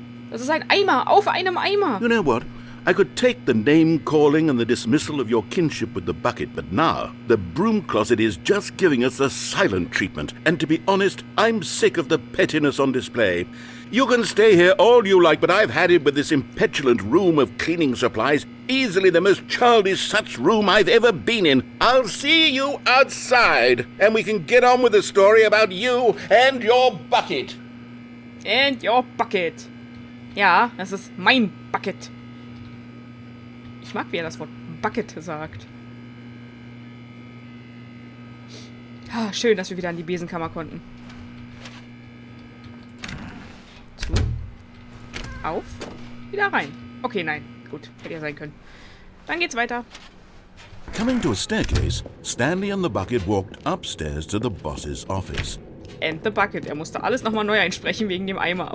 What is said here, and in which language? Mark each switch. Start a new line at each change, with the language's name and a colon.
German: Das ist ein Eimer auf einem Eimer.
English: You know what? I could take the name-calling and the dismissal of your kinship with the bucket, but now the broom closet is just giving us the silent treatment. And to be honest, I'm sick of the pettiness on display. You can stay here all you like, but I've had it with this impetulant room of cleaning supplies. Easily the most childish such room I've ever been in. I'll see you outside, and we can get on with the story about you and your bucket. And your bucket.
German: Ja, das ist mein Bucket. Ich mag, wie er das Wort Bucket sagt. Ah, schön, dass wir wieder an die Besenkammer konnten. Zu. Auf. Wieder rein. Okay, nein. Gut, hätte ja sein können. Dann geht's weiter.
English: Coming to a staircase, Stanley and the bucket walked upstairs to the boss's office. And the bucket.
German: Er musste alles nochmal neu einsprechen wegen dem Eimer.